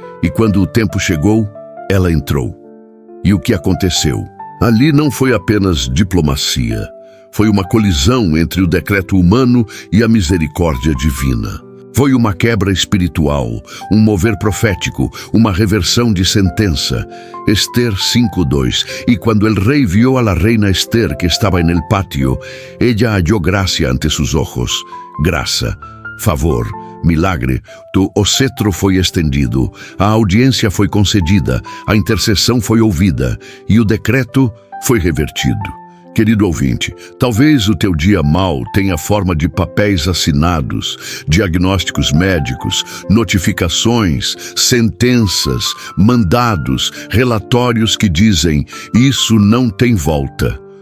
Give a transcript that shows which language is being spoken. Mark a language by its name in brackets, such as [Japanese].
[Portuguese] E quando o tempo chegou, ela entrou. E o que aconteceu? Ali não foi apenas diplomacia. Foi uma colisão entre o decreto humano e a misericórdia divina. Foi uma quebra espiritual, um mover profético, uma reversão de sentença. Esther 5:2. [Spanish] Y cuando el rey vio a la reina Esther que estaba en el patio, ella halló gracia ante sus ojos. [Portuguese] Graça, favor, milagre, o cetro foi estendido, a audiência foi concedida, a intercessão foi ouvida e o decreto foi revertido. Querido ouvinte, talvez o teu dia mau tenha forma de papéis assinados, diagnósticos médicos, notificações, sentenças, mandados, relatórios que dizem: isso não tem volta.